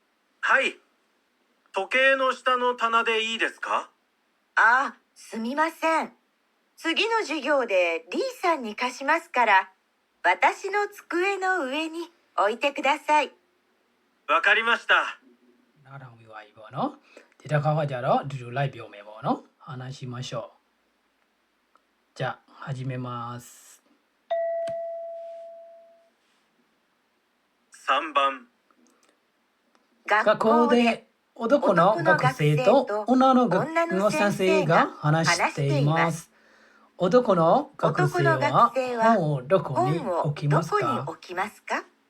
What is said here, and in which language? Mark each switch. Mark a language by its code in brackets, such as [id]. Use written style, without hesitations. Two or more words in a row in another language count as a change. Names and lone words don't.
[ja] はい。時計の下の棚でいいですか？ああ、すみません。次の授業で D さんに貸しますから、私の机の上に置いてください。わかりました。 [my] နားထောင်ပြီးပါပြီပေါ့နော်ဒီတစ်ခါကကြတော့အတူတူလိုက်ပြောမယ်ပေါ့နော် [ja] 話しましょうじゃあ始めます 3番学校で男の学生と女の先生が話しています男の学生は本をどこに置きますか